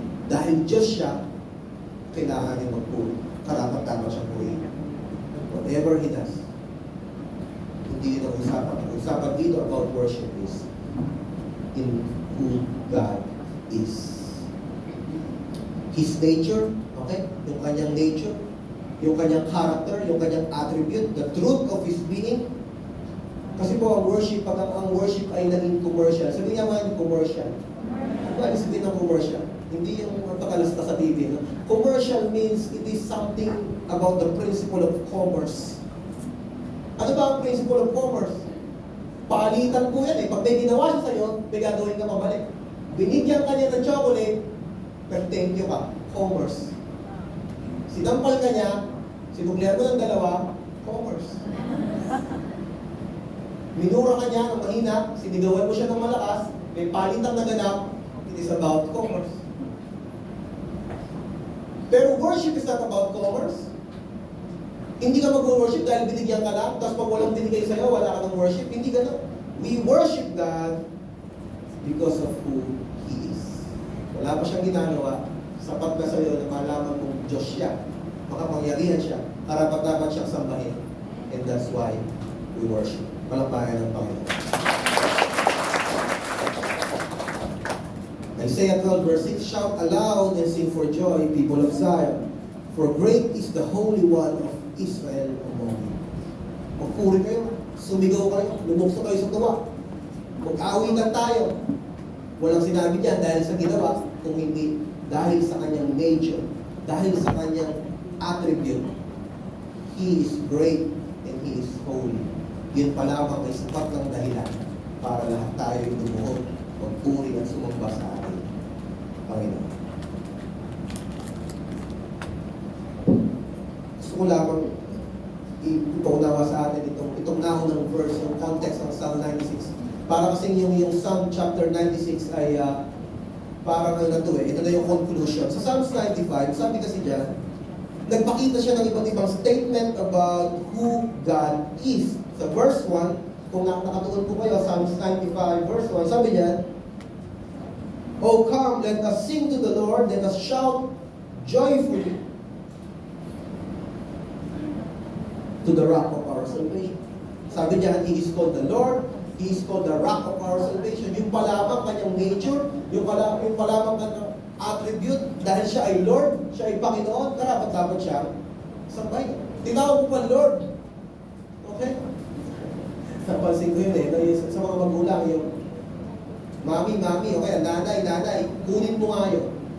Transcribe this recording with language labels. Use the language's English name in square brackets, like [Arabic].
[Filipino] Dahil Diyos siya, kailangan niya magpuri. Karapat-dapat siya purihin. [English] Whatever He does. [Filipino] Hindi ito usapan. Ang usapan dito [English] about worship is in who God is. His nature, okay? [Filipino] Yung kanyang nature, yung kanyang character, yung kanyang attribute, [English] the truth of His being. [Filipino] Kasi po ang worship, pag ang worship ay naging commercial, sabi nga man commercial, ba isipin ng commercial? Hindi yung pagkalasta sa TV. No? [English] Commercial means it is something about the principle of commerce. [Filipino] Ano ba ang principle of commerce? Palitan po yan eh. Pag may ginawa siya sa'yo, may gagawin ka pabalik. Binigyan ka niya ng chocolate, pero thank you ka. Commerce. Sinampal ka niya, sinuklihan mo ng dalawa, commerce. Minura ka niya ng mahina, sinigawan mo siya ng malakas, may palitang naganap, [English] it is about commerce. [Filipino] Pero worship is not about commerce. Hindi ka mag-worship dahil binigyan ka lang, tapos pag walang binigay sa'yo, wala ka ng worship. Hindi gano'n. [English] We worship God because of who He is. [Filipino] Wala pa siyang ginagawa, sapat na sa'yo na malaman mong Diyos siya, makapangyarihan siya, karapat-dapat siyang sambahin. [English] And that's why we worship. [Filipino] Palakpakan ng Panginoon. [English] Isaiah 12 verse 6, shout aloud and sing for joy, people of Zion, for great is the Holy One of Israel among you. [Filipino] Magpuri kayo, sumigaw kayo, lumukso kayo sa tuwa. Mag-awitan tayo. Walang sinabi diyan dahil sa ginawa, kung hindi dahil sa kanyang nature, dahil sa kanyang attribute. [English] He is great and He is holy. [Filipino] Yun pa lamang ay sapat ng dahilan para lahat tayo lumuhod, magpuri at sumamba sa atin, Panginoon. Gusto ko lamang ipaunawa sa atin itong naunang verse, yung context ng Psalm 96. Para kasi yung Psalm chapter 96 ay parang ano na to eh, ito na yung conclusion. Sa Psalms 95, sabi kasi dyan, nagpakita siya ng iba't ibang statement about who God is. Sa verse 1, kung nakatuon po kayo, Psalms 95 verse 1, sabi niya, [English] "O come, let us sing to the Lord, let us shout joyfully to the rock of our salvation." [Filipino] Sabi niya, [English] He is called the Lord, He is called the rock of our salvation. [Filipino] Yung palamang kanyang nature, yung palamang kanyang attribute, dahil siya ay Lord, siya ay Panginoon, karapat-dapat siya sambahin. Tinawag mo pa Lord. Okay? Napansin ko yun eh, sa mga magulang, yung mami, o kaya nanay, kunin mo nga yun.